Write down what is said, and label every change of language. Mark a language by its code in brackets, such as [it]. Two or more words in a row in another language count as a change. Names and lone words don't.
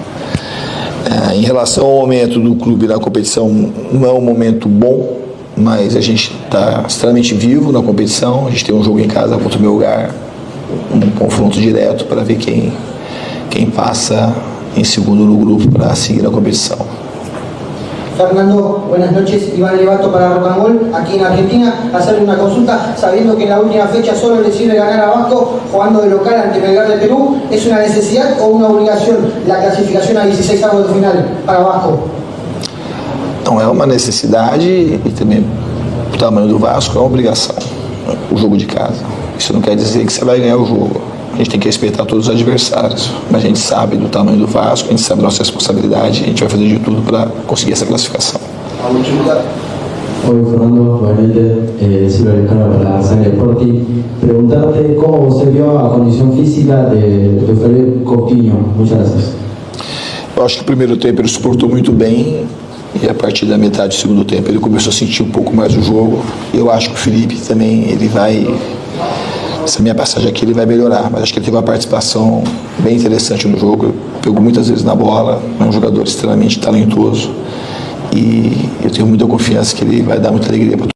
[pt] Em relação ao momento do clube na competição, não é um momento bom, mas a gente está extremamente vivo na competição, a gente tem um jogo em casa contra o Melgar, um confronto direto para ver quem passa em segundo no grupo para seguir a competição. [es] Fernando, buenas noches. Iván Levato para Rocamol, aquí en Argentina. Hacerle una consulta, sabiendo que en la última fecha solo le sirve ganar a Vasco jugando de local ante Melgar de Perú, ¿es una necesidad o una obligación la clasificación a 16avos de final para Vasco? [pt] Não, é uma necessidade e também o tamanho do Vasco é uma obrigação, o jogo de casa. Isso não quer dizer que você vai ganhar o jogo. A gente tem que respeitar todos os adversários, mas a gente sabe do tamanho do Vasco, a gente sabe da nossa responsabilidade, a gente vai fazer de tudo para conseguir essa classificação. Oi, Fernando, boa noite. [es] Silvio Alcano para Sangre Sporting. Preguntarte cómo [pt] você viu a condição física do Felipe Coutinho. [es] Muchas gracias. [pt] Eu acho que o primeiro tempo ele suportou muito bem e a partir da metade do segundo tempo ele começou a sentir um pouco mais o jogo. Eu acho que o Felipe também, ele vai... Essa minha passagem aqui ele vai melhorar, mas acho que ele teve uma participação bem interessante no jogo, pegou muitas vezes na bola, é um jogador extremamente talentoso e eu tenho muita confiança que ele vai dar muita alegria para